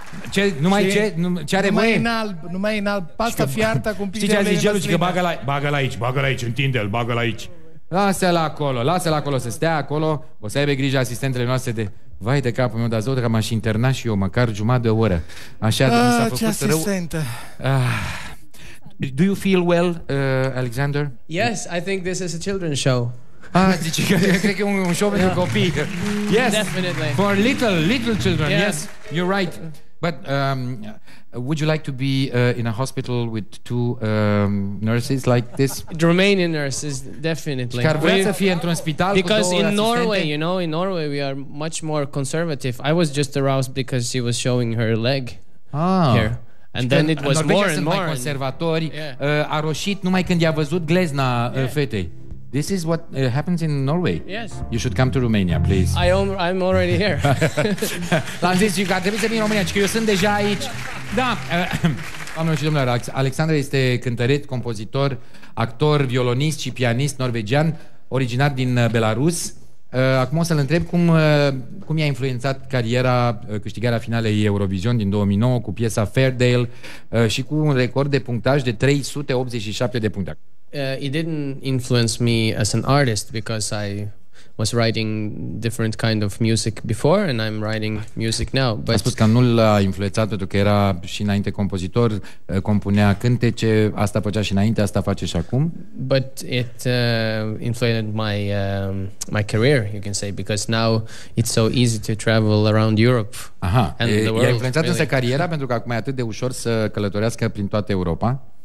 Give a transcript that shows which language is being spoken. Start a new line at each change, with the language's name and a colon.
Romanian: Ce? Numai ce? Ce are voie? Numai în alb. Pasta fiartă cu un pic de ulei. Știi ce a zis gelul? Că bagă-l aici, întinde-l, bagă-l aici. Lasă-l acolo, să stea acolo. O să aibă grijă asistentele noastre de... Vai de capul meu, dar zău că m-aș interna și eu măcar jumătate de oră. Așa, mi s-a făcut ce asistentă.
English: Do you feel well, Alexander? Yes, I think this is a children's show.
Romanian: Zice că cred că e un show pentru copii.
English: Yes, definitely. For little children. Yes, you're right. But would you like to be in a hospital with two nurses like this? Romanian nurses, definitely.
Romanian: Care vrea să fie într-un spital cu două
English: Because in Norway,
Romanian: asistente?
English: you know, in Norway we are much more conservative. I was just aroused because she was showing her leg here. And then it was more and more.
Romanian: Mai conservatori. A roșit numai când i-a văzut glezna fetei.
English: This is what happens in Norway. Yes. You should come to Romania, please. I'm already here.
Romanian: L-am zis că ar trebui să vin în România, că eu sunt deja aici. Da. Doamnelor și domnilor, Alexandra este cântăret, compozitor, actor, violonist și pianist norvegian, originar din Belarus. Acum o să-l întreb cum i-a influențat cariera câștigarea finalei Eurovision din 2009 cu piesa Fairdale și cu un record de punctaj de 387 de puncte.
English: It didn't influence me as an artist because I was writing different kind of music before and I'm writing music now. But
Romanian: a spus că nu l-a influențat pentru că era și înainte compozitor, compunea cântece, asta făcea și înainte, asta face și acum.
English: But it influenced my career, you can say, because now it's so easy to travel around Europe and the world.
Romanian: I-a influențat însă cariera pentru că acum e atât de ușor să călătorească prin toată Europa.